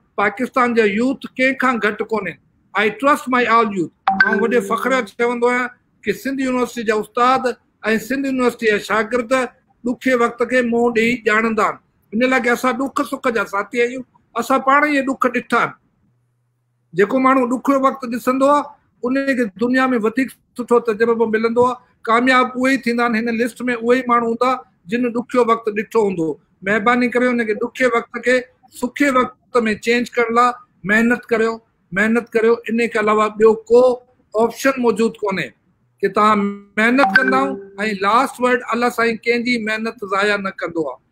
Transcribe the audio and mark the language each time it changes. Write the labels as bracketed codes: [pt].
[sd] पाकिस्तान जा यूथ कंहिंखां घटि कोन्हे। [en] I trust my all youth. [sd] ऐं वॾे फ़ख्र चवंदो आहियां कि सिंध यूनिवर्सिटी जा उस्ताद ऐं सिंध यूनिवर्सिटी जा शागिर्द ॾुखे वक़्त खे मुंहुं ॾेई ॼाणंदा आहिनि। इन लाइ कि असां ॾुख सुख जा साथी आहियूं। असां पाण इहे ॾुख ॾिठा आहिनि। जेको माण्हू ॾुखियो वक़्तु ॾिसंदो आहे उनखे दुनिया में वधीक सुठो तजुर्बो मिलंदो आहे। कामयाब उहे ई थींदा आहिनि। हिन लिस्ट में उहे ई माण्हू हूंदा जिन ॾुखियो वक़्तु ॾिठो हूंदो। महिरबानी करे उनखे ॾुखे वक़्त खे सुखे वक़्त में चेंज करण लाइ महिनत करियो, महिनत करियो। इन के अलावा ॿियो को ऑप्शन मौजूद कोन्हे कि तव्हां महिनत कंदा ऐं लास्ट वर्ड अल्लाह साईं कंहिंजी महिनत ज़ाया न कंदो आहे।